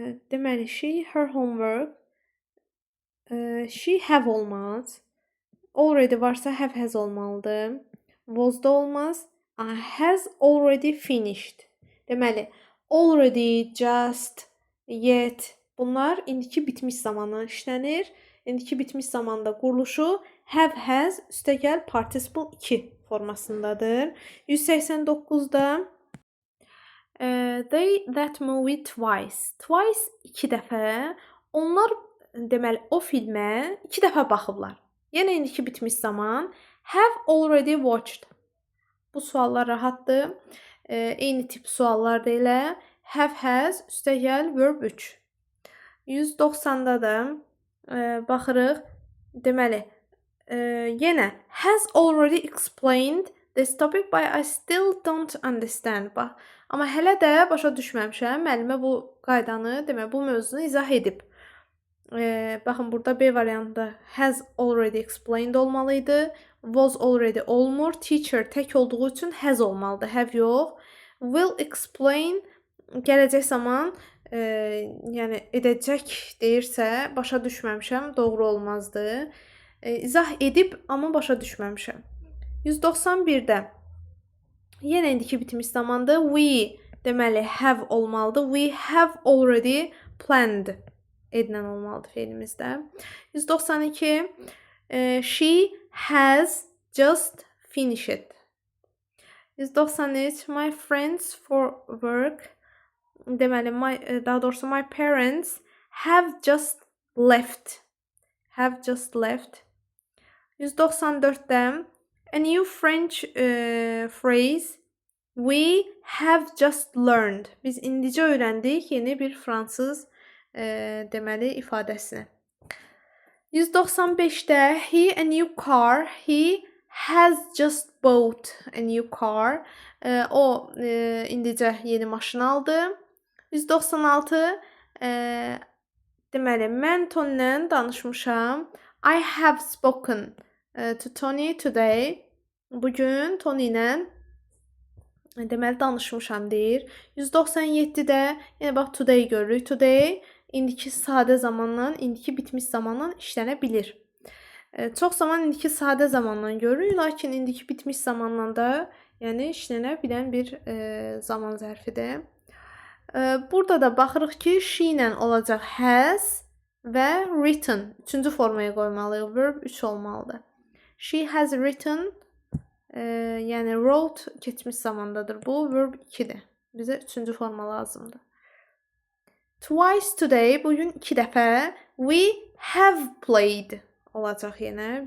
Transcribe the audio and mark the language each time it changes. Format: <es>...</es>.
<en>Deməli she her homework she have olmaz.</en> <az>Already varsa have has olmalıdır. Was da olmaz.</az> <en>Has already finished.</en> <az>Deməli already, just, yet bunlar indiki bitmiş zamandan işlənir. İndiki bitmiş zamanda quruluşu have, has üstəgəl participle 2 formasındadır. 189-da</az> <en>they that movie twice.</en> <az>Twice 2 dəfə. Onlar deməli o filmə 2 dəfə baxıblar. Yenə indiki bitmiş zaman</az> <en>have already watched.</en> <az>Bu suallar rahatdır. Eyni tip suallar elə. Have, has üstəgəl verb 3. 190-da da baxırıq. Deməli, yenə</az> <en>has already explained this topic but I still don't understand.</en> <az>Bax, amma hələ də başa düşməmişəm. Müəllimə bu qaydanı, demək, bu mövzunu izah edib. Baxın, burada B variantında</az> <en>has already explained</en> <az>olmalıydı. Was already olmur. Teacher tək olduğu üçün has olmalıdır. Have yox. Will explain gələcək zaman yəni edəcək deyirsə, başa düşməmişəm, doğru olmazdı. İzah edib, amma başa düşməmişəm. 191-də yenə indiki bitmiş zamanda we deməli have olmalıdır.</az> <en>We have already planned</en> <az>edlə olmalıdır fe'limizdə.</az> <en>192. She has just finished. 193. My friends for work.</en> <az>Deməli, daha doğrusu</az> <en>my parents have just left. Have just left. 194'də a new French phrase we have just learned.</en> <az>Biz indicə öyrəndik yeni bir fransız deməli ifadəsini.</az> <en>195'də he a new car. He has just bought a new car.</en> <az>O indicə yeni maşın aldı. 196 deməli mən Tony-lə danışmışam.</az> <en>I have spoken to Tony today.</en> <az>Bugün Tony ilə deməli danışmışam deyir. 197'də yenə bax today görürük. Today indiki sadə zamanla, indiki bitmiş zamanla işlənə bilir. Çox zaman indiki sadə zamanla görürük, lakin indiki bitmiş zamanla da yəni işlənə bilən bir zaman zərfidir. Burada da baxırıq ki, she ilə olacaq has və written. Üçüncü formaya qoymalıyıq. Verb 3 olmalıdır.</az> <en>She has written,</en> <az>yəni wrote keçmiş zamandadır. Bu verb 2'dir. Bizə üçüncü forma lazımdır. Twice today, bugün 2 dəfə.</az> <en>We have played</en> <az>olacaq yenə.</az>